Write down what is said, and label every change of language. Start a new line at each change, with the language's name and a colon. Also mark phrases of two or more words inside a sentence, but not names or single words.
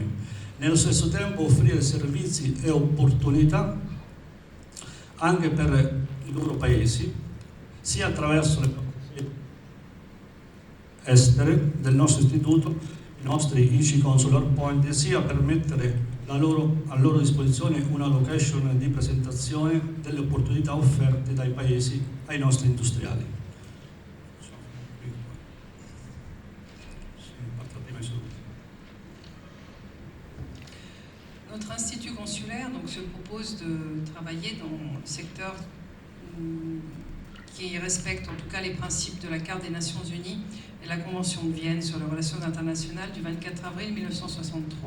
Italian: Nello stesso tempo offrire servizi e opportunità anche per i loro paesi, sia attraverso le estere del nostro istituto, i nostri ICI Consular Point, sia per mettere a loro disposizione una location di presentazione delle opportunità offerte dai paesi ai nostri industriali.
French: Notre institut consulaire donc, se propose de travailler dans le secteur qui respecte en tout cas les principes de la Charte des Nations Unies et la Convention de Vienne sur les relations internationales du 24 avril 1963.